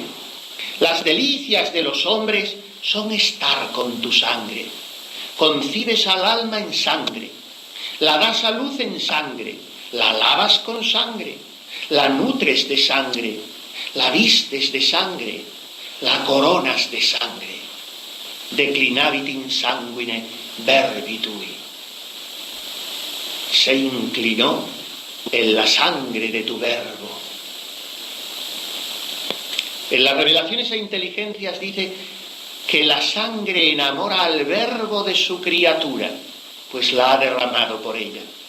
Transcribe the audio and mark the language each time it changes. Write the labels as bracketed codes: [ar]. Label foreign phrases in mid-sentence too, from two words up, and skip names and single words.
[es] Las delicias de los hombres son estar con tu sangre. Concibes al alma en sangre, la das a luz en sangre, la lavas con sangre, la nutres de sangre, la vistes de sangre, la coronas de sangre. [la] Declinavit in sanguine verbi tui. [es] Se inclinó en la sangre de tu verbo. En las revelaciones e inteligencias dice que la sangre enamora al verbo de su criatura, pues la ha derramado por ella.